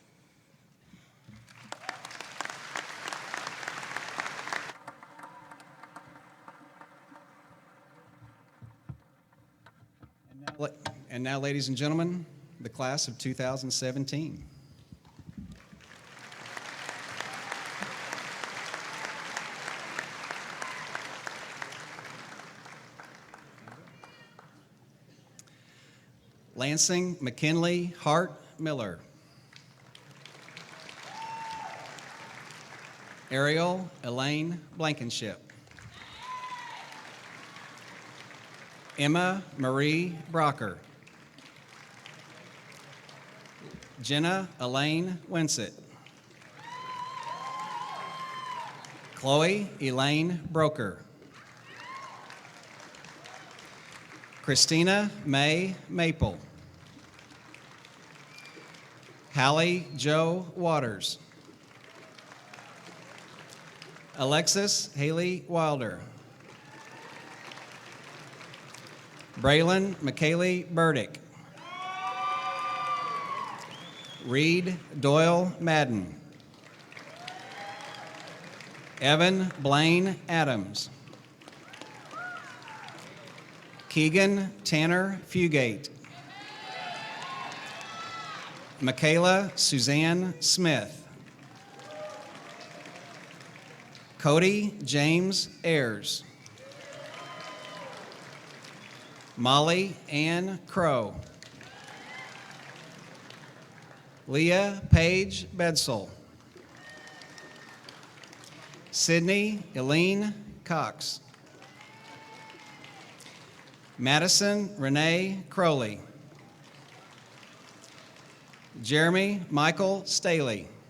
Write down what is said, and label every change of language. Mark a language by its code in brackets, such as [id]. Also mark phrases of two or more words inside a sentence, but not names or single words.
[en] And now, ladies and gentlemen, the class of 2017. Lansing McKinley Hart Miller. Ariel Elaine Blankenship. Emma Marie Brocker. Jenna Elaine Winsett. Chloe Elaine Broker. Christina May Maple. Hallie Joe Waters. Alexis Haley Wilder. Braylon McKaylee Burdick. Reed Doyle Madden. Evan Blaine Adams. Keegan Tanner Fugate. Michaela Suzanne Smith. Cody James Ayers. Molly Ann Crow. Leah Page Bedsole. Sydney Eileen Cox. Madison Renee Crowley. Jeremy Michael Staley.